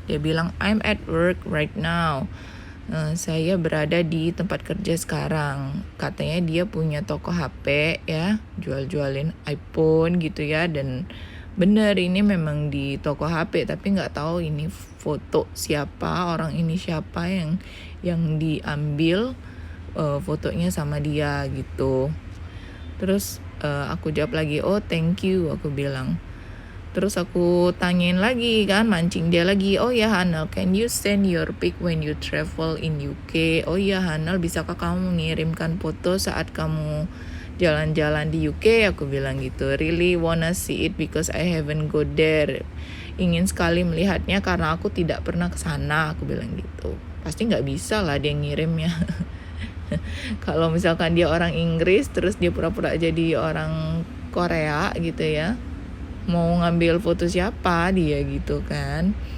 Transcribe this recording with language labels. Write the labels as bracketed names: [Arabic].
[Indonesian] Dia bilang [English] I'm at work right now. [Indonesian] Saya berada di tempat kerja sekarang. Katanya dia punya toko HP ya, jual-jualin iPhone gitu ya. Dan bener ini memang di toko HP, tapi nggak tahu ini foto siapa, orang ini siapa yang diambil fotonya sama dia gitu. Terus aku jawab lagi, [English] oh thank you, [Indonesian] aku bilang. Terus aku tanyain lagi kan, mancing dia lagi, oh ya Hanel, [English] can you send your pic when you travel in UK? [Indonesian] Oh ya Hanel, bisakah kamu mengirimkan foto saat kamu jalan-jalan di UK? Aku bilang gitu. [English] Really wanna see it because I haven't go there. [Indonesian] Ingin sekali melihatnya karena aku tidak pernah ke sana, aku bilang gitu. Pasti nggak bisa lah dia ngirimnya. Kalau misalkan dia orang Inggris terus dia pura-pura jadi orang Korea gitu ya, mau ngambil foto siapa dia gitu kan.